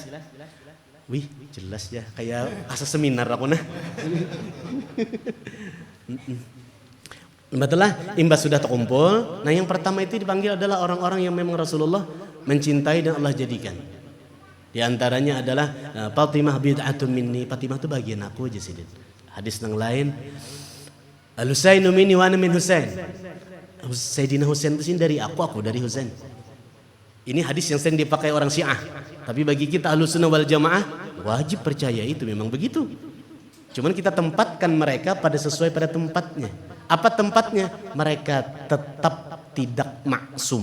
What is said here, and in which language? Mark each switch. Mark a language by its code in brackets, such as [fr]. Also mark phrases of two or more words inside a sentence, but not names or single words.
[bjn] Wih, jelas ya, kayak asa seminar aku nah. [id] Betullah, imbas sudah terkumpul. Nah, yang pertama itu dipanggil adalah orang-orang yang memang Rasulullah mencintai dan Allah jadikan. Di antaranya adalah Fatimah [ar] بضعة مني. [id] Fatimah itu bagian aku aja sidin. Hadis yang lain, [ar] الحسين مني وأنا من حسين. [id] Sayyidina Husain itu dari aku dari Husain. Ini hadis yang sering dipakai orang Syiah. Tapi bagi kita [ar] أهل السنة والجماعة [id] wajib percaya itu memang begitu. Cuman kita tempatkan mereka pada sesuai pada tempatnya. Apa tempatnya? Mereka tetap tidak maksum.